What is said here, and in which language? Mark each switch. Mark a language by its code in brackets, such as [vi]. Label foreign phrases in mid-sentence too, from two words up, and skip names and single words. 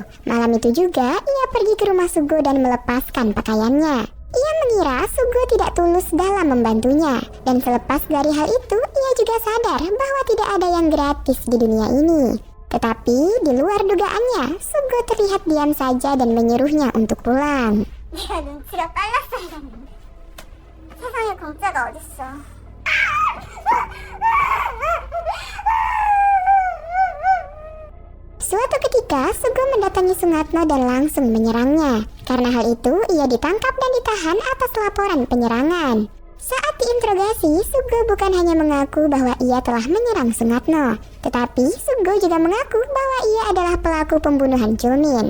[id] Malam itu juga, ia pergi ke rumah Sugo dan melepaskan pakaiannya. Ia mengira Sugo tidak tulus dalam membantunya. Dan selepas dari hal itu, ia juga sadar bahwa tidak ada yang gratis di dunia ini. Tetapi, di luar dugaannya, Sugo terlihat diam saja dan menyuruhnya untuk pulang. [ko] 내가 눈치가 빨랐어야 했는데 세상에 공짜가 어딨어. [id] Suatu ketika, Sugo mendatangi Sungatno dan langsung menyerangnya. Karena hal itu, ia ditangkap dan ditahan atas laporan penyerangan. Saat diinterogasi, Sugo bukan hanya mengaku bahwa ia telah menyerang Sungatno, tetapi Sugo juga mengaku bahwa ia adalah pelaku pembunuhan Chulmin.